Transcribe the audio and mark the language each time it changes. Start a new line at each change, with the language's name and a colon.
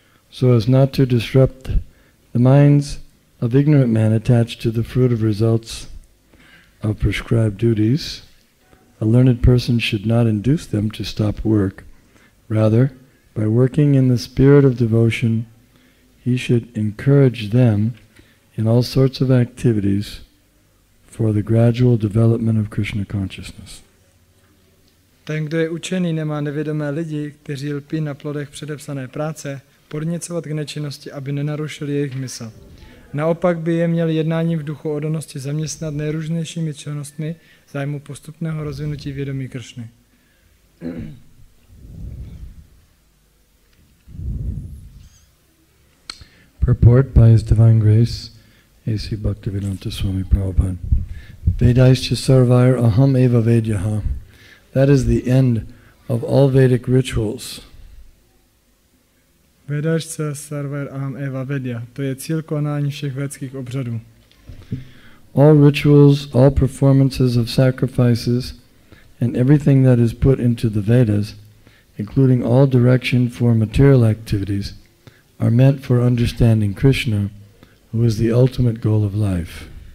English: So as not to disrupt the minds of ignorant men attached to the fruitive results of prescribed duties, a learned person should not induce them to stop work. Rather, by working in the spirit of devotion, he should encourage them in all sorts of activities for the gradual development of Krishna consciousness.
Czech: Ten, kdo je učený, nemá nevědomé lidi, kteří lpí na plodech předepsané práce, podněcovat k nečinnosti, aby nenarušili jejich mysl. Naopak by je měl jednáním v duchu oddanosti zaměstnat nejrůznějšími činnostmi zájmu postupného rozvinutí vědomí Kršny.
English: Purport by His Divine Grace, A.C. Bhaktivedanta Swami Prabhupada.
Sanskrit: Vedaischa sarvair aham eva vedyaha.
English: That is the end of all Vedic rituals.
Sanskrit: Vedaischa sarvair aham eva vedya.
Czech: To je cíl konání všech védských obřadů.
English: All rituals, all performances of sacrifices, and everything that is put into the Vedas, including all direction for material activities, are meant for understanding Krishna, who is the ultimate goal of life.